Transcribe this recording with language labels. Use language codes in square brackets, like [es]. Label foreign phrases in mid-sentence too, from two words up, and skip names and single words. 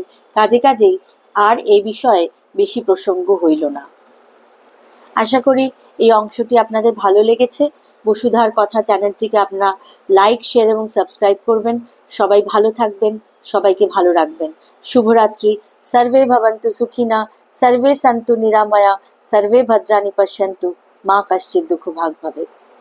[bn] কাজে কাজেই আর এই বিষয়ে বেশি প্রসঙ্গ হইল না। আশা করি এই অংশটি আপনাদের ভালো লেগেছে। বসুধার কথা চ্যানেলটিকে আপনারা লাইক, শেয়ার এবং সাবস্ক্রাইব করবেন। সবাই ভালো থাকবেন, সবাইকে ভালো রাখবেন। শুভরাত্রি। [sa] সর্বে ভবন্তু সুখিনা, সর্বে সন্তু নিরাময়া, সর্বে ভদ্রাণি পশ্যন্তু, মা কশ্চিৎ দুঃখ ভাগ ভবেৎ।